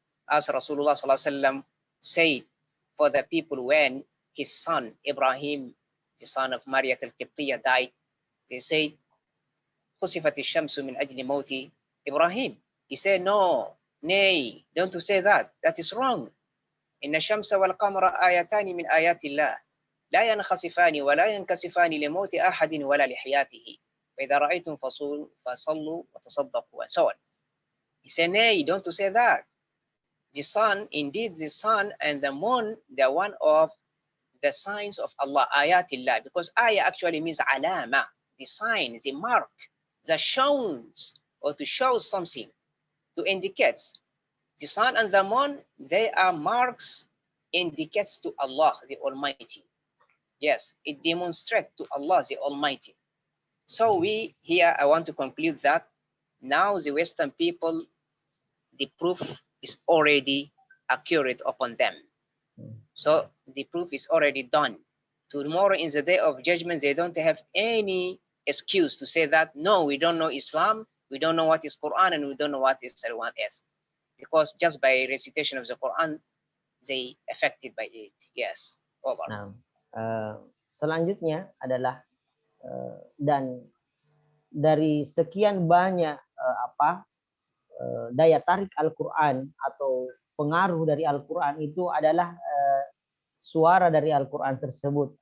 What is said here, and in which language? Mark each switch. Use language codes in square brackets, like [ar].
[en] As Rasulullah sallallahu alaihi wasallam said for the people when his son Ibrahim, the son of Maryam al-Qibtiyya, died, they said, [ar] خسفت الشمس من أجل موت [en] Ibrahim. He said, no, nay, don't say that. That is wrong. [ar] إن الشمس والقمر آيتان من آيات الله لا ينخسفان ولا ينكسفان لموت أحد ولا لحياته فإذا رأيتم فصلوا وتصدقوا [en] and so on. He said, nay, don't say that. The sun, indeed the sun and the moon, they are one of the signs of Allah, ayatillah, because ayah actually means alama, the sign, the mark, that shows or to show something, to indicate. The sun and the moon, they are marks, indicates to Allah the Almighty. Yes, it demonstrates to Allah the Almighty. So we here, I want to conclude that now the Western people, the proof is already accurate upon them. So the proof is already done. Tomorrow in the day of judgment, they don't have any excuse to say that, no, we don't know Islam, we don't know what is Quran, and we don't know what is everyone else. Because just by recitation of the Quran, they affected by it. Yes. Over. [id] Nah, selanjutnya adalah dan dari sekian banyak daya tarik Al-Quran atau pengaruh dari Al-Quran itu adalah suara dari Al-Quran tersebut.